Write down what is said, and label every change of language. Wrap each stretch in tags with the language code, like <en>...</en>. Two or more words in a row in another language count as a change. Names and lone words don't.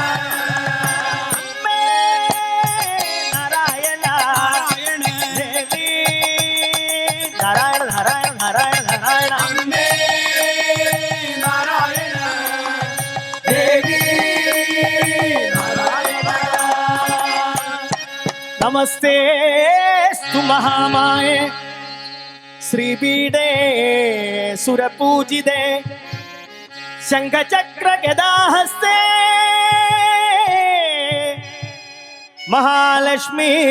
<ml>അമ്മേ നാരായണ நாராயண ദേവി നാരായണ നാരായണ നാരായണ നാരായണ അമ്മേ നാരായണ ദേവി നാരായണ</ml> <sa>नमस्ते स्तु महामाये श्रीपीठे सुरपूजिते शङ्खचक्र गदाहस्ते महालक्ष्मी</sa>